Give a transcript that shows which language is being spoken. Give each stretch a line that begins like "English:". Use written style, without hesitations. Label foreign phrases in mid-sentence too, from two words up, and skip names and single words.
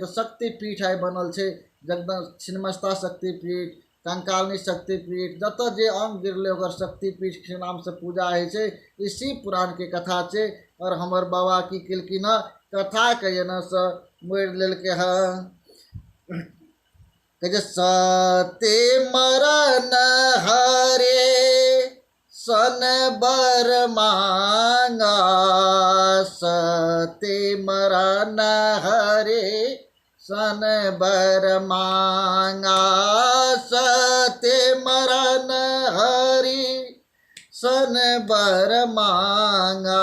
Maithili: तऽ शक्तिपीठ आइ बनल छै। जगदम छिन्नमस्ता शक्तिपीठ, कंकालनी शक्तिपीठ, जतऽ जे अंग गिरले ओकर शक्तिपीठ के नाम से पूजा होइ छै। ई शिव पुराण के कथा छै। और हमर बाबा की केलखिन ह, कथा के एना से मोड़ि लेलकै ह।
Awadhi: कहे सते मरन हरे सन बर मांगा, सते मरन हरे सन बर मांगा, सते मरन हरि सन बर मांगा।